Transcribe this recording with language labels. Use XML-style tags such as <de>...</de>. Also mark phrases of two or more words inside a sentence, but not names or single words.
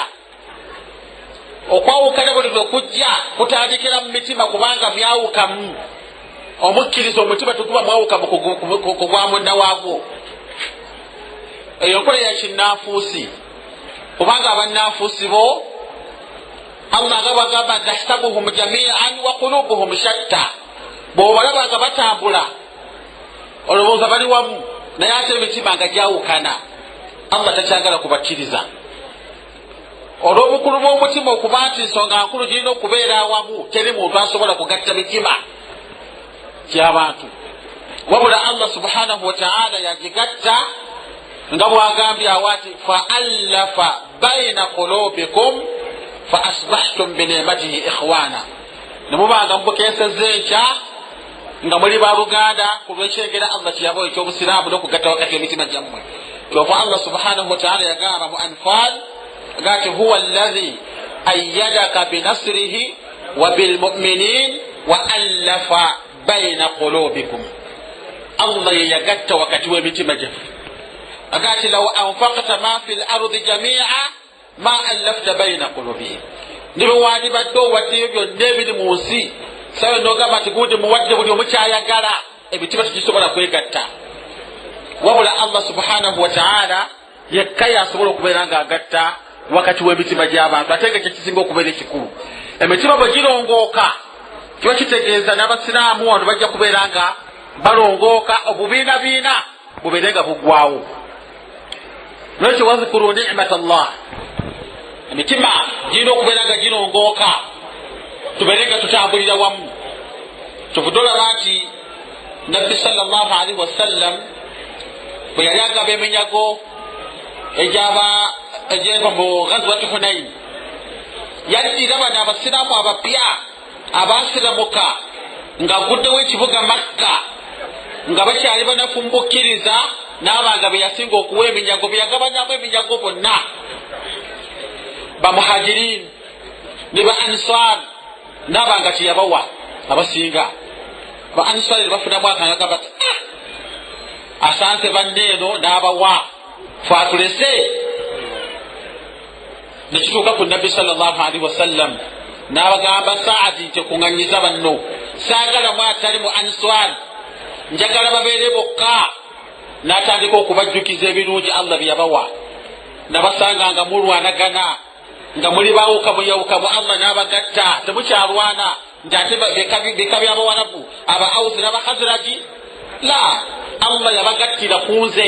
<lg>Okwawukana buli lwekujja kutandikira mu mitima kubanga myawukamu. Omukkiriza omutima teguba mwawukamu ku gwa munna waagwo. Eyo nkola ya kinnanfuusi, kubanga abannanfuusi bo Allah nga bagamba</lg> <ar>تحسبهم جميعا وقلوبهم شتى,</ar> <lg>bw'obalaba nga batambula olowooza bali wamu naye ate emitima nga gyawukana. Allah takyagala kubakkiriza. olw'obukulu bw'omutima okuba nti ensonga nkulu girina okubeera awamu, teri muntu asobola kugatta mitima gy'abantu, wabula Allah</lg> <ar>سبحانه وتعالى</ar> <lg>yagigatta nga bwagambye awati</lg> <ar>فألف بين قلوبكم فأصبحتم بنعمته إخوانا,</ar> <lg>nemubanga mubukesezza enkya nga muli baluganda ku lw'ekyengera Allah kiyaba eky'obusiraamu n'okugatta wakati emitima gyammwe. kyova Allah</lg> <ar>سبحانه وتعالى</ar> <lg>yagamba mu Anfal gati</lg> <ar>هو الذي أيدك بنصره وبالمؤمنين وألف بين قلوبكم,</ar> <lg>Allah yagatta wakati w'emitima gyaffe.</lg> <ar>agati لو أنفقت ما في الأرض جميعا ما ألفت بين قلوبهم,</ar> <lg>nibe wandibadde owaddeyo byonna ebiri mu nsi sawe nogamba nti gundi muwadde buli omukyayagala, emitima tegisobola kwegatta, wabula Allah</lg> <ar>سبحانه وتعالى</ar> <lg>yekka yasobola okubeera ng'agatta wakati w'emitima gy'abantu, ate nga kyekisinga okubeera ekikulu. emitima bwe girongooka kiba kitegeeza n'abasiraamu wano bajja kubeera nga balongooka, obubiinabiina bubeere nga buggwawo. Nolwekyo</lg> <ar>واذكروا نعمة الله,</ar> <lg>emitima girina okubeera nga girongooka, tubeere nga tutambulira wamu. Kyovudde olaba nti Nabbi</lg> <ar>صلى الله عليه وسلم</ar> <lg>bwe yali agaba eminyago egyeva mu ghazwati Hunain, yaddira bano abasiraamu abapya abasiramuka ng'aguddewo ekibuga Makka nga bakyali banafumbukiriza, n'abanga be yasinga okuwa eminyago, be yagabanyamu eminyago bonna, bamuhajirin ne ba ansar n'abanga teyabawa abasinga. ba ansar ne bafunamu akanyaga bati asanze banneeno n'abawa fatulese. nekituuka ku Nabbi</lg> <ar>صلى الله عليه وسلم</ar> <lg>n'abagamba Saadi nti kuŋŋanyiza banno, saagala mu atali mu ansar, njagala babeere bokka. N'atandika okubajjukiza ebirungi Allah bye yabawa, nabasanga nga mulwanagana, nga muli baawukamuyawukamu, Allah n'abagatta, temukyalwana nti ate beka by'abawarabu aba Awusi n'aba Khazraji, la, Allah yabagattira ku nze.</lg>